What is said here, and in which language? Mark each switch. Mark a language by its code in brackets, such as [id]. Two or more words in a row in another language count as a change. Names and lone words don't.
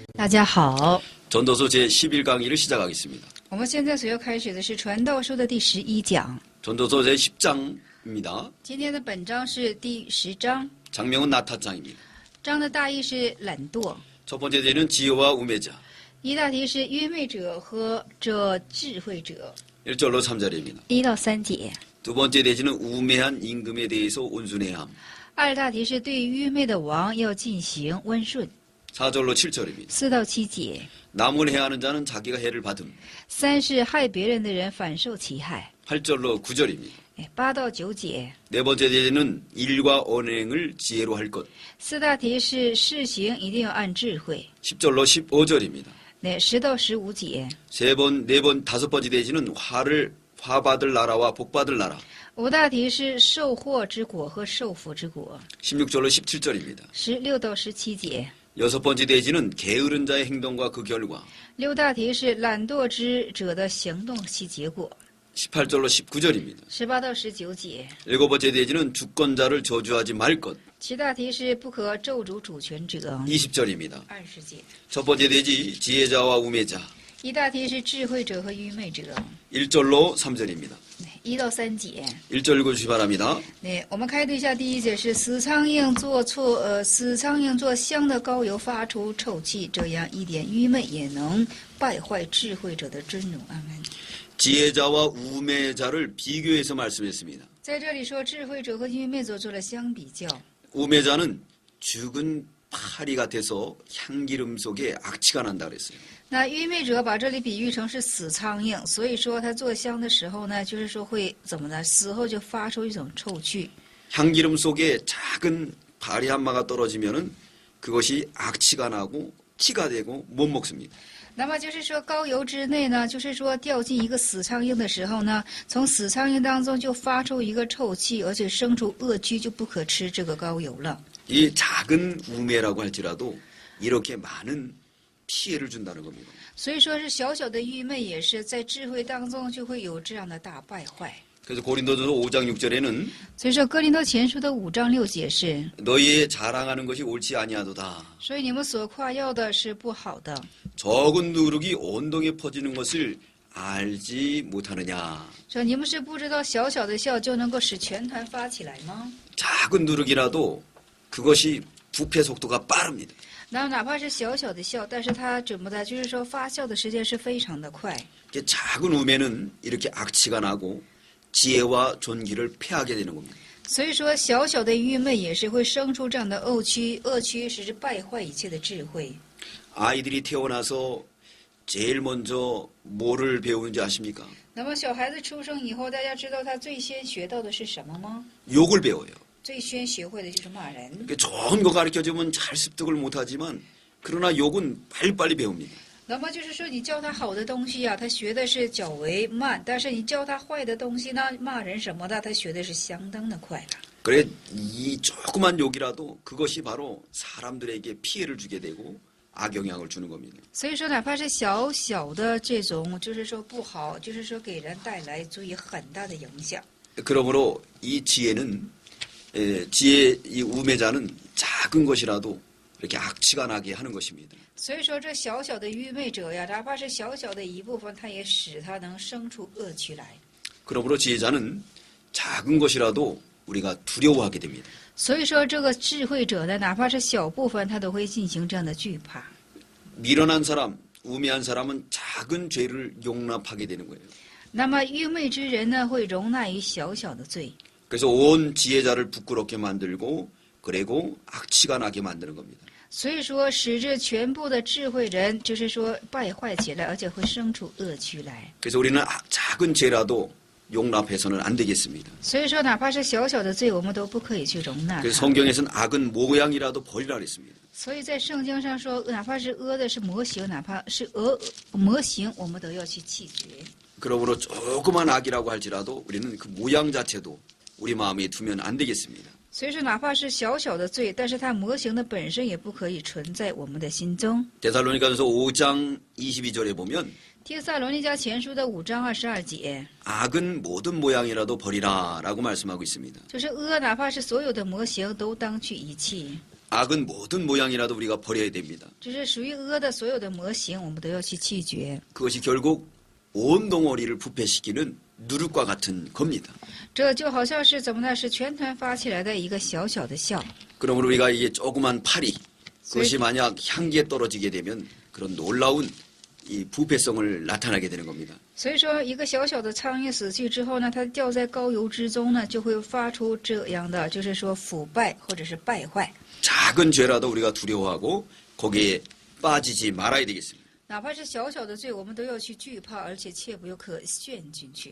[zh] 大家好， [ko] 전도서 제11강의를 시작하겠습니다. [zh] 我们现在所要开始的是传道书的第11讲。 [ko] 전도서 제10장입니다. [zh] 今天的本章是第10章， [ko] 장명은 나타장입니다. [zh] 章的大意是懒惰， [ko] 첫 번째 제는 지혜와 우매자. [zh] 一大题是愚昧者和这智慧者， [ko] 1절로 3절입니다. [zh] 1 到3节。 [ko] 두 번째 대지는 우매한 임금에 대해서 온순해함. [zh] 二大题是对愚昧的王要进行温顺， [ko] 4절로 7절입니다. [zh] 4 到7节。 [ko] 남을 해하는 자는 자기가 해를 받음. [zh] 3 是害别人的人反受其害， [ko] 8절로 9절입니다. [zh] 8 到9节。 [ko] 네 번째 대지는 일과 언행을 지혜로 할 것. [zh] 4 大题是事行一定要按智慧， [ko] 10절로 15절입니다. [zh] 10 到15节。 [ko] 다섯 번째 대지는 화 받을 나라와 복 받을 나라. [zh] 5 大题是受祸之果和受福之果， [ko] 16절로 17절입니다. [zh] 16 到17节。 [ko] 여섯 번째 대지는 게으른 자의 행동과 그 결과. [zh] 6 大题是懒惰之者的行动其结果， [ko] 18절로 19절입니다. [zh] 18 到19节。 [ko] 일곱 번째 대지는 주권자를 저주하지 말 것. [zh] 7 大题是不可咒诅主权者， [ko] 20절입니다. [zh] 20节。 [ko] 첫 번째 대지 지혜자와 우매자. [zh] 1 大题是智慧者和愚昧者， [ko] 1절로 3절입니다. [zh] 1 到3节。 [ko] 1절 읽어주시기 바랍니다. [zh] 我们开读一下第一节是死苍蝇做香的膏油发出臭气，这样一点愚昧也能败坏智慧者的尊荣。阿门。 [ko] 지혜자와 우매자를 비교해서 말씀했습니다. [zh] 在这里说智慧者和愚昧者做了相比较。 우매자는 죽은 파리 같아서 향기름 속에 악취가 난다 그랬어요. 那愚昧者把这里比喻成是死苍蝇，所以说他做香的时候呢，就是说会怎么呢？死后就发出一种臭气。 [ko] 향기름 속에 작은 파리 한 마가 떨어지면은 그것이 악취가 나고 티가 되고 못 먹습니다. [zh] 那么就是说膏油之内呢，就是说掉进一个死苍蝇的时候呢，从死苍蝇当中就发出一个臭气，而且生出恶蛆，就不可吃这个膏油了。 [ko] 이 작은 우매라고 할지라도 이렇게 많은 피해를 준다는 겁니다. [zh] 所以说是小小的愚昧，也是在智慧当中就会有这样的大败坏。 [ko] 그래서 고린도전서 5장 6절에는 [zh] 所以说哥林多前书的5章6节是， [ko] 너희의 자랑하는 것이 옳지 아니하도다. [zh] 所以你们所夸耀的是不好的。 [ko] 적은 누룩이 온동에 퍼지는 것을 알지 못하느냐. [zh] 说你们是不知道小小的笑就能够使全团发起来吗？ [ko] 작은 누룩이라도 그것이 부패 속도가 빠릅니다. [zh] 那哪怕是小小的笑，但是它怎么的，就是说发酵的时间是非常的快。 [ko] 이게 작은 우매는 이렇게 악취가 나고 지혜와 존귀를 패하게 되는 겁니다. [zh] 所以说小小的愚昧也是会生出这样的恶蛆使之败坏一切的智慧。 [ko] 아이들이 태어나서 제일 먼저 뭐를 배우는지 아십니까? [zh] 那么小孩子出生以后，大家知道他最先学到的是什么吗？ [ko] 욕을 배워요. [zh] 最先学会的就是骂人。 [ko] 좋은 거 가르쳐주면 잘 습득을 못하지만 그러나 욕은 빨리빨리 배웁니다. [zh] 那么就是说，你教他好的东西啊，他学的是较为慢；但是你教他坏的东西呢，骂人什么的，他学的是相当的快了。 [ko] 그래 이 조그만 욕이라도 그것이 바로 사람들에게 피해를 주게 되고 악영향을 주는 겁니다. [zh] 所以说，哪怕是小小的这种，就是说不好，就是说给人带来足以很大的影响。 [ko] 그러므로 이 지혜 이 우매자는 작은 것이라도 이렇게 악취가 나게 하는 것입니다. [zh] 所以说，这小小的愚昧者呀，哪怕是小小的一部分，它也使它能生出恶趣来。 [ko] 그러므로 지혜자는 작은 것이라도 우리가 두려워하게 됩니다. [zh] 所以说，这个智慧者呢，哪怕是小部分，他都会进行这样的惧怕。 [ko] 미련한 사람, 우매한 사람은 작은 죄를 용납하게 되는 거예요. [zh] 那么愚昧之人呢，会容纳于小小的罪。 [ko] 그래서 온 지혜자를 부끄럽게 만들고 그리고 악취가 나게 만드는 겁니다. [zh] 所以说，使这全部的智慧人，就是说败坏起来，而且会生出恶趣来。 [ko] 그래서 우리는 작은 죄라도 용납해서는 안 되겠습니다. [zh] 所以说，哪怕是小小的罪，我们都不可以去容纳 [ko] 그래서 [zh] 它。 [ko] 성경에서는 악은 모양이라도 버리라 그랬습니다. [zh] 所以在圣经上说，哪怕是恶的是模型，哪怕是模型，我们都要去弃绝。 [ko] 그러므로 조그만 악이라고 할지라도 우리는 그 모양 자체도 우리 마음에 두면 안 되겠습니다. [zh] 所以说，哪怕是小小的罪，但是它模型的本身也不可以存在我们的心中。 [ko] 데살로니가전서 5장 22절에 보면 [zh] 帖撒罗尼迦前书的5章22节， [ko] 악은 모든 모양이라도 버리라라고 말씀하고 있습니다. [zh] 就是恶，哪怕是所有的模型，都当去遗弃。 [ko] 악은 모든 모양이라도 우리가 버려야 됩니다. [zh] 这是属于恶的所有的模型，我们都要去弃绝。 [ko] 그것이 결국 온 덩어리를 부패시키는 누룩과 같은 겁니다. [zh] 这就好像是怎么呢？是全团发起来的一个小小的笑。 [ko] 그러므로 우리가 이게 조그만 파리 그것이 만약 향기에 떨어지게 되면 그런 놀라운 이 부패성을 나타나게 되는 겁니다. [zh] 所以说，一个小小的苍蝇死去之后呢，它掉在膏油之中呢，就会发出这样的，就是说腐败或者是败坏。 [ko] 작은 죄라도 우리가 두려워하고 거기에 빠지지 말아야 되겠습니다. [zh] 哪怕是小小的罪，我们都要去惧怕，而且切不可陷进去。